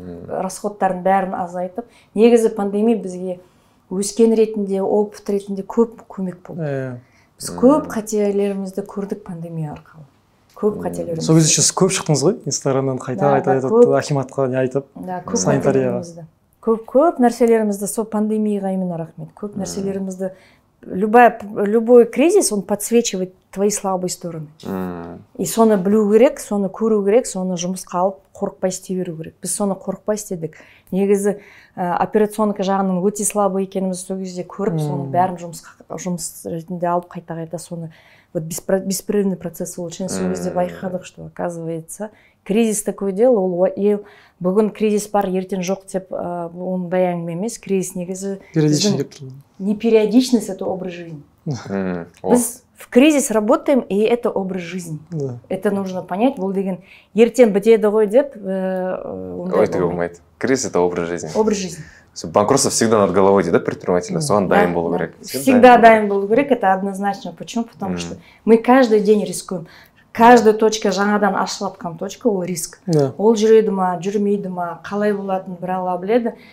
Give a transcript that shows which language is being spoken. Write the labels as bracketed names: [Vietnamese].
[Kazakh] Расходтарын бәрін азайтып. Негізі пандемия бізге өскен ретінде, опыт ретінде көп көмек болды. Біз көп қателерімізді көрдік пандемия арқылы. Көп қателерімізді. Сол кезде сіз көп шықтыңыз ғой, Инстаграмнан қайта Акиматқа не айтып, санитарияға. Көп нәрселерімізді сол пандемияға именно рахмет. Көп нәрселерімізді [Russian] любой кризис, он подсвечивает твои слабые стороны. [Kazakh] И соны білу керек, соны көру керек, соны жұмысқа алып қорықпай істей беру керек. Біз соны қорықпай істедік. Негізі операционка жағынан өте [Russian] слабы [Kazakh] екенімізді сол кезде көріп, соны бәрін жұмыс ретінде алып қайта соны [Russian] беспрерывный процесс улучшения. [Kazakh] Сол кезде байқадық, [Russian] что оказывается кризис такое дело, [Kazakh] ол бүгін кризис бар, ертең жоқ деп ондай әңгіме емес. [Russian] Кризис [Kazakh] негізі [Russian] не периодичность, это образ жизни. [Kazakh] Біз [Russian] в кризис работаем, и это образ жизни. Это нужно понять. [Kazakh] Бұл деген ертең бітеді ғой деп өйтіге болмайды. [Russian] Кризис это образ жизни. Образ жизни. Банкротство всегда над головой, да, предпринимателя? [Kazakh] Соған дайын болу керек. [Russian] Всегда [Kazakh] дайын болу керек, [Russian] это однозначно. Почему? Потому что мы каждый день рискуем. Каждая точка [Kazakh] жаңадан ашылып жатқан точка ол риск. Ол жүреді ма, жүрмейді ма, қалай болатынын бір Алла біледі.